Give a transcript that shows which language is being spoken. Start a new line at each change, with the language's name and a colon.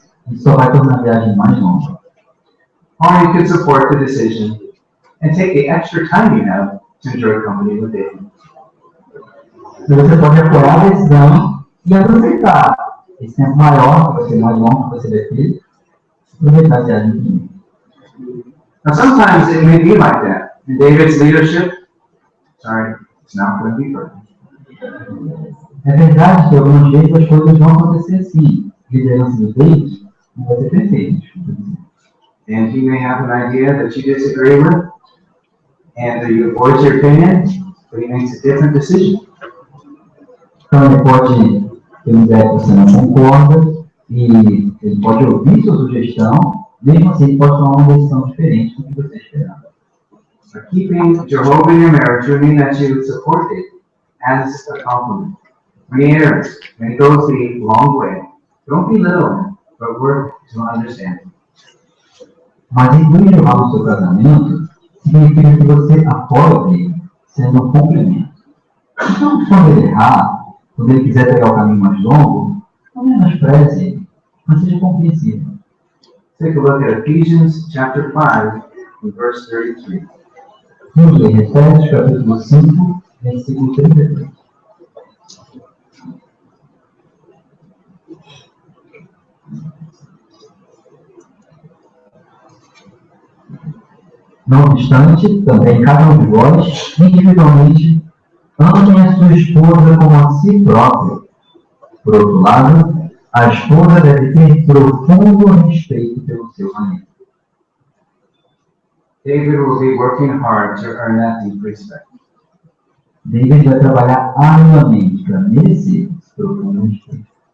Portuguese: Isso só vai tornar a viagem mais longa.
English: Or you could support the decision and take the extra time you have to enjoy company with David.
Portuguese: Você pode apoiar a decisão e aproveitar esse tempo maior, que vai ser mais longo, que você vai ter, aproveitar a viagem comigo.
English: Now sometimes it may be like that. In David's leadership, it's not going to be perfect.
Portuguese: É verdade que algumas vezes as coisas vão acontecer assim. A liderança do David não vai ser perfeita.
English: and he may have an idea that you disagree with, and you voice your opinion, but he makes a different decision.
Portuguese: Então ele pode ter uma ideia que você não concorda, e ele pode ouvir sua sugestão, mesmo assim ele pode tomar uma decisão diferente do que você esperava.
English: But keeping Jehovah in your marriage would mean that you would support it as a compliment. When he errs, when he goes the long way, don't belittle him, but work to understand him.
Portuguese: Mas incluir Jeová no seu casamento significa que você apoia ele, sendo um complemento. Então, quando ele errar, quando ele quiser pegar o caminho mais longo, não menospreze ele, mas seja compreensível.
English: Take a look at Ephesians chapter 5, verse 33.
Portuguese: Vamos ler Efésios capítulo 5, versículo 33. Não obstante, também cada um de vós, individualmente, amem a sua esposa como a si próprio. Por outro lado, a esposa deve ter profundo respeito pelo seu marido.
English: David will be working hard to earn that deep respect.
Portuguese: David vai trabalhar arduamente para merecer esse profundo respeito.